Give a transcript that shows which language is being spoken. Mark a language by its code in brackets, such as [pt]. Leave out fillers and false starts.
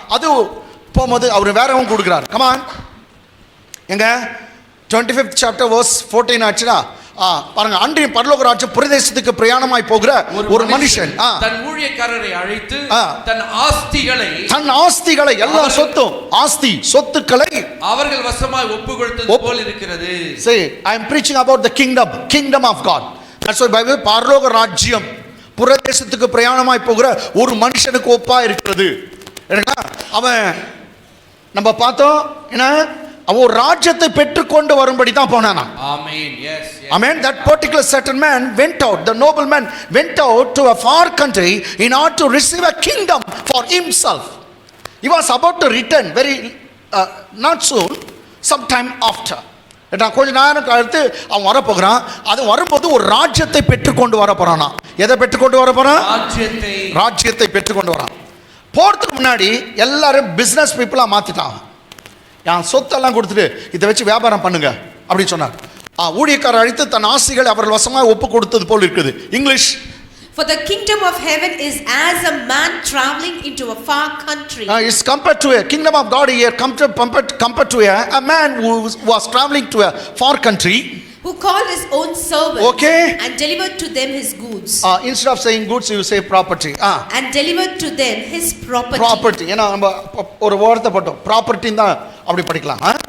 [ta] அது போகும்போது அவர் வேறவும் கொடுக்குறாரு. கமான் எங்க 25th chapter verse 14 ஆச்சுன்னா பாருங்க. அன்றைய பரலோக ராஜ்யம் பிரதேசத்துக்கு பிரயாணமாய் போகிற ஒரு மனுஷன் தன் ஊழியக்காரரை அழைத்து தன் ஆஸ்திகளை எல்லா சொத்துக்களை அவர்கள் வசமாய் ஒப்புக்கொடுத்தது போல் இருக்கிறது. [en] say I am preaching about the kingdom of God. that's why bible [ta] பரலோக ராஜ்யம் பிரதேசத்துக்கு பிரயாணமாய் போகிற ஒரு மனுஷனுக்கு ஒப்பா இருக்கிறது. அவன் நம்ம பார்த்தோம் என்ன, அவன் ஒரு ராஜ்யத்தை பெற்றுக்கொண்டு வரும்படி தான் போனானா. ஆமென். S. Amen. [en] that particular certain man went out, the nobleman went out to a far country in order to receive a kingdom for himself. He was about to return very not soon, sometime after. [ta] கொஞ்ச நேரம் கழித்து அவன் வர போகிறான். அது வரும்போது ஒரு ராஜ்யத்தை பெற்றுக்கொண்டு வர போறானா. எதை பெற்றுக்கொண்டு வர போறான்? ராஜ்யத்தை பெற்றுக்கொண்டு வரான். போறதுக்கு முன்னாடி எல்லாரும் பிசினஸ் பீப்புளா மாத்திட்டான். என் சொத்தெல்லாம் கொடுத்துட்டு இதை வச்சு வியாபாரம் பண்ணுங்க அப்படின்னு சொன்னார். ஊழியக்காரர் அழைத்து தன் ஆசைகளை அவர்கள் வசமாக ஒப்பு கொடுத்தது போல் இருக்குது. [en] English. For the kingdom of heaven is as a man traveling into a far country. Is compared to a kingdom of God here compared to a man who was traveling to a far country, who called his own servants, okay, and delivered to them his goods. Instead of saying goods you say property. And delivered to them his property. [ta] ஏன்னா நம்ம ஒரு வார்த்தை போட்டோம், property தான் அப்படி படிக்கலாம்.